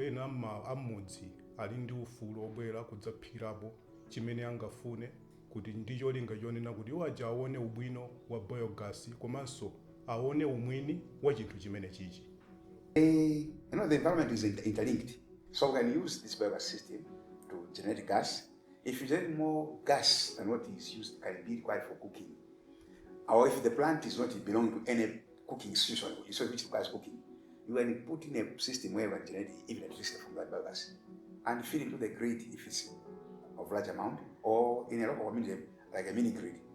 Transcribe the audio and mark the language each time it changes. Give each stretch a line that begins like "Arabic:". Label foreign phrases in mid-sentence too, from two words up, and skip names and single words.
Nyanja: ena amudzi ali ndi ufulu obwera kudzaphikirapo chimene angafune kuti ndi cholinga chonena kuti iwo aja aone ubwino wa biogas komanso aone umwini wa chinthu chimene chichi.
English: The environment is interlinked, so we can use this biogas system to generate gas. If you generate more gas than what is used, can be required for cooking. Or if the plant is not belonging to any cooking situation, which requires cooking, you can put in a system where you can generate even electricity from that biogas and feed it to the grid if it's of large amount, or in a local community like a mini grid.